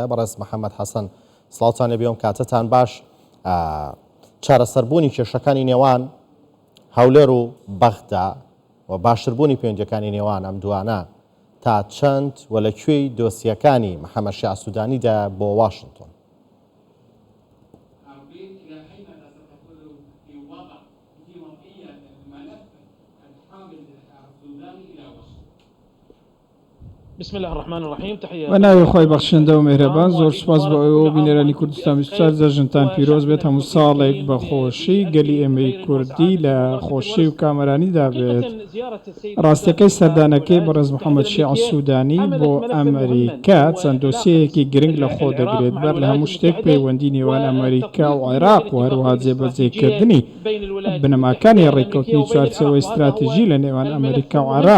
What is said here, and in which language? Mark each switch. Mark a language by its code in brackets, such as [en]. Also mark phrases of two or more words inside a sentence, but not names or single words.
[ckb] بەڕێز محەممەد حەسەن سڵاوتان لێبێ و کاتتان باش. چارەسەربوونی کێشەکانی نێوان هەولێر و بەغدا و باشتربوونی پەیوەندیەکانی نێوان ئەم دوانە تا چەند و لەکوێی دۆسیەکانی محەممەد شیع سوودانیدا بۆ واشنتۆن؟ [ar] بسم الله الرحمن الرحيم. تحية [ckb] وناوی خۆی بەخشندە و مێهرەبان. زۆر سوپاس بۆ ئەوە بینێرانی کوردستان بیستوچار جەژنتان پیرۆز بێت. هەموو ساڵێک بە خۆشی گەلی ئێمەی کوردی لە خۆشی و کامەرانیدا بێت. ڕاستەکەی سەردانەکەی بەڕێز محەممەد شیع سوودانی بۆ ئەمریکا چەند دۆسیەیەکی گرنگ لە خۆ دەگرێت بەر لە هەموو شتێک پەیوەندی نێوان ئەمریکا و عێراق و هەروەها جێبەجێکردنی بنەماکانی ڕێککەوتنی چوارچێوەی استراتیژی لە نێوان ئەمریکا و عێراق.